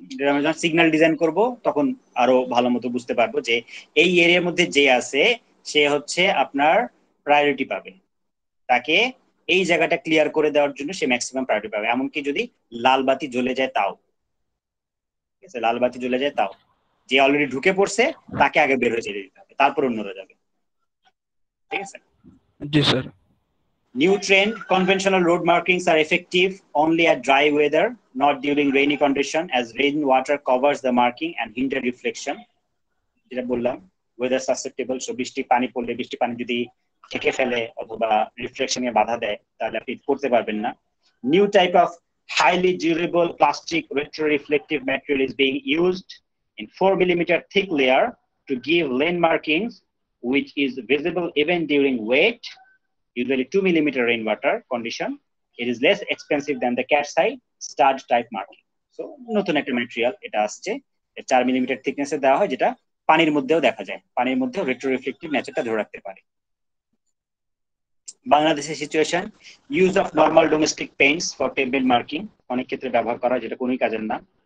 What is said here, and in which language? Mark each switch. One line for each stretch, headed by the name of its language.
Bangla: আমরা যখন signal design করব তখন আরো ভালো মতো বুঝতে পারবো যে এই এরিয়ার মধ্যে যে আছে সে হচ্ছে আপনার প্রায়োরিটি পাবে, তাকে এই জায়গাটা ক্লিয়ার করে দেওয়ার জন্য সে ম্যাক্সিমাম প্রায়োরিটি পাবে। এমনকি যদি লাল বাতি জ্বলে যায় তাও, ঠিক আছে, লাল বাতি জ্বলে যায় তাও যে অলরেডি ঢুকে পড়ছে তাকে আগে বের হয়ে যেতে দিতে হবে, তারপর অন্যরা যাবে। ঠিক আছে, জি sir.
English: New trend, conventional road markings are effective only at dry weather, not during rainy condition, as rain water covers the marking and hinder reflection.
Bangla: যেটা বললাম, weather susceptible, so বৃষ্টি পানি পড়লে, বৃষ্টি পানি যদি ঢেকে ফেলে অথবা রিফ্লেকশনে বাধা দেয় তাহলে আপনি করতে পারবেন না।
English: New type of highly durable plastic retroreflective material is being used in 4 mm thick layer to give lane markings which is visible even during wet, usually 2 mm rainwater condition. It is less expensive than the cat's eye stud type marking.
Bangla: So নতুন একটা material এটা আসছে, 4 mm থিকনেসে দেওয়া হয়, যেটা পানির মধ্যেও দেখা যায়, পানির মধ্যেও রেট্রো রিফ্লেক্টিভ নেচারটা ধরে রাখতে পারে। বাংলাদেশের situation, use of normal domestic Paints for pavement marking, অনেক ক্ষেত্রে ব্যবহার করা যেটা কোনোই কাজের না।